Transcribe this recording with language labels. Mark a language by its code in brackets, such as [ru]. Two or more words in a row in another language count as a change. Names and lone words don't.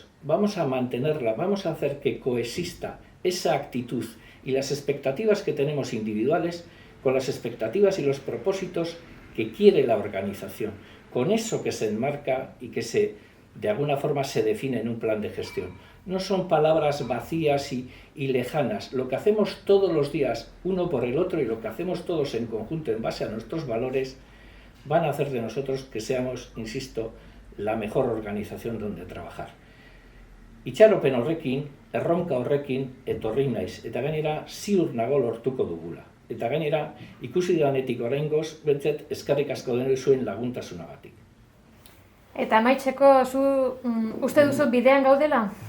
[es] Vamos a mantenerla, vamos a hacer que coexista esa actitud y las expectativas que tenemos individuales con las expectativas y los propósitos que quiere la organización, con eso que se enmarca y que de alguna forma se define en un plan de gestión. No son palabras vacías y lejanas. Lo que hacemos todos los días, uno por el otro, y lo que hacemos todos en conjunto en base a nuestros valores, van a hacer de nosotros que seamos, insisto, la mejor organización donde trabajar. [eu] Itxaropen horrekin, erronka horrekin etorri naiz, eta gainera ziur nago lortuko dugula. Eta gainera, ikusi danetik oraingoz, bentzet eskerrik asko denoi zuen laguntasunagatik. Eta amaitzeko, zu uste duzu bidean gaudela?